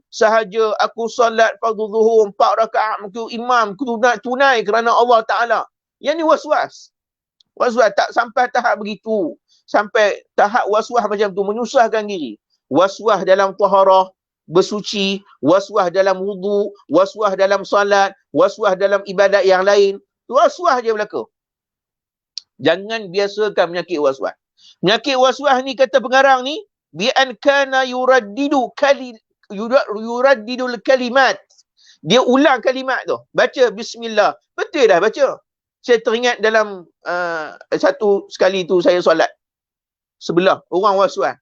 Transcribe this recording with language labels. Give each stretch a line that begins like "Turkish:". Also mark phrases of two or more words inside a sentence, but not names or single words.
Malay: Sahaja aku solat fardu zuhur 4 rakaat aku imam tunai kerana Allah Taala. Yang ni was-was. Was-was tak sampai tahap begitu. Sampai tahap was-was macam tu menyusahkan diri. Was-was dalam taharah, bersuci, was-was dalam wudu, was-was dalam salat, was-was dalam ibadat yang lain. Was-was je berlaku. Jangan biasakan penyakit was-was. Penyakit was-was ni kata pengarang ni,
Arabic: بأن كان يردد الكلمات.
Malay: Dia ulang kalimat tu. Baca bismillah. Betul dah baca. Saya teringat dalam satu sekali tu saya solat. Sebelah orang was-was.